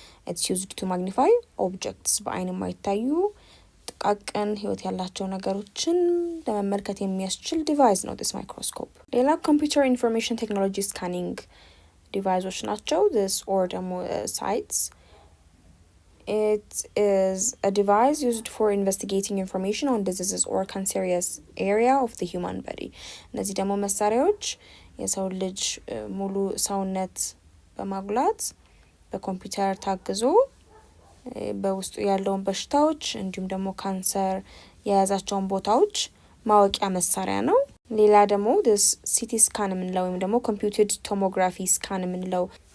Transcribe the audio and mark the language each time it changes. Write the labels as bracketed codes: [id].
[en] it's used to magnify objects [am] በአይን የማይታዩ ጥቃቅን ህይወት ያላቸው ነገሮችን ለመመልከት የሚያስችል ዲቫይስ ነው [en] this microscope። [am] ሌላ [en] computer information technology scanning [am] ዲቫይሶች ናቸው this or ደግሞ sites. [en] It is a device used for investigating information on diseases or cancerous area of the human body. [am] እነዚህ ደግሞ መሳሪያዎች የሰው ልጅ ሙሉ ሰውነት በማጉላት በኮምፒውተር ታግዞ በውስጡ ያለውን በሽታዎች እንዲሁም ደግሞ ካንሰር የያዛቸውን ቦታዎች ማወቂያ መሳሪያ ነው። ሌላ ደግሞ this CT scan የምንለው ወይም ደግሞ computed tomography scan የምንለው